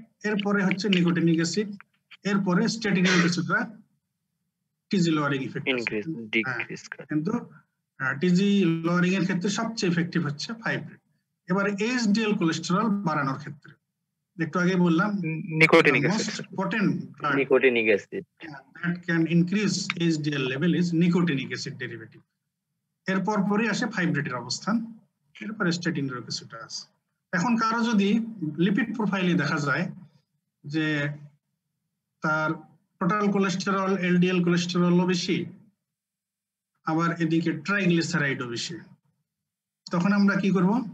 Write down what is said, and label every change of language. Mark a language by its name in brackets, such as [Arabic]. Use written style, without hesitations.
[Bangla] এরপরে হচ্ছে nicotinic acid, এরপরে স্ট্যাটিনের কিছুটা টিজি লোয়ারিং ইফেক্ট কিন্তু টিজি লোয়ারিং এর ক্ষেত্রে সবচেয়ে ইফেক্টিভ হচ্ছে ফাইব্রেট। এবারে এইচডিএল কোলেস্টেরল বাড়ানোর ক্ষেত্রে একটু আগে বললাম nicotinic acid, nicotinic acid [English] that can increase HDL level is nicotinic acid derivative. [Bangla] এরপর পরে আসে ফাইব্রেটের অবস্থান, এরপর স্ট্যাটিনের কিছুটা আছে। এখন কারো যদি লিপিড প্রোফাইলে দেখা যায় যে তার টোটাল কোলেস্টেরল, এলডিএল কোলেস্টেরলও বেশি, আবার এদিকে ট্রাইগ্লিসারাইডও বেশি, তখন আমরা কি করব?